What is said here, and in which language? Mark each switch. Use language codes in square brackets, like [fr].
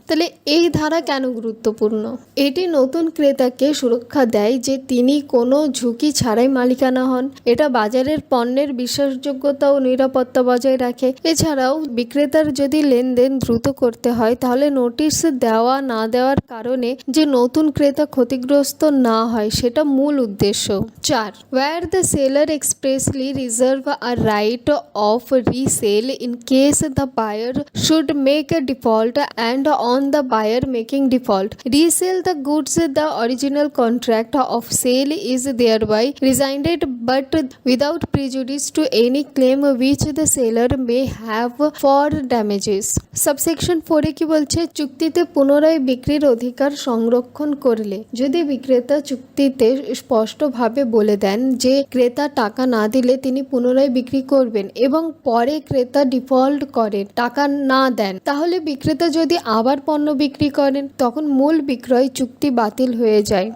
[bn] তাহলে এই ধারা কেন গুরুত্বপূর্ণ? এটি নতুন ক্রেতাকে সুরক্ষা দেয় যে তিনি কোনো ঝুঁকি ছাড়াই মালিকানা হন। এটা বাজারের পণ্যের বিশ্বাসযোগ্যতা ও নিরাপত্তা বজায় রাখে। এছাড়াও বিক্রেতার যদি লেনদেন দ্রুত করতে হয় তাহলে নোটিশ দেওয়া না দেওয়ার কারণে যে নতুন ক্রেতা ক্ষতিগ্রস্ত না হয় সেটা মূল উদ্দেশ্য। [en] 4, where the seller expressly reserve a right of resale in case the buyer should make a default and on the buyer making default resell the goods, the original contract of sale is thereby rescinded but without prejudice to any claim which the seller may have for damages। [bn] Subsection 4 কি বলছে? চুক্তিতে পুনরায় বিক্রির অধিকার সংরক্ষণ করলে যদি বিক্রেতা চুক্তিতে স্পষ্টভাবে বলে দেন যে ক্রেতা টাকা না দিলে তিনি পুনরায় বিক্রি করবেন এবং পরে ক্রেতা ডিফল্ট করেন, টাকা না দেন, তাহলে বিক্রেতা যদি আবার পণ্য বিক্রি করেন তখন মূল বিক্রয় চুক্তি বাতিল হয়ে যায়।